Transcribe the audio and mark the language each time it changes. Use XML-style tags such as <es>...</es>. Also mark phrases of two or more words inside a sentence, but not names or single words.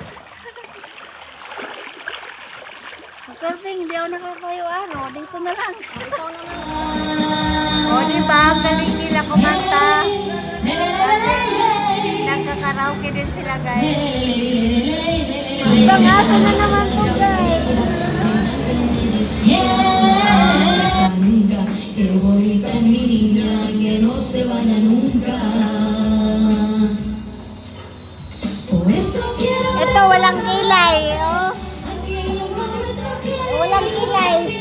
<tl>Sa surfing, hindi ako nakakayo ano. Dito na lang. O, diba? Ang galing nila kumanta. Nagkakaraoke din sila, guys. Ibang aso na naman po, guys.</tl> <es>Qué bonita es mi niña, que no se vaya nunca. Por eso quiero</es> <tl>Ito, walang kilay. Oh.</tl> <es>aquel momento que</es> <tl>Walang kilay.</tl>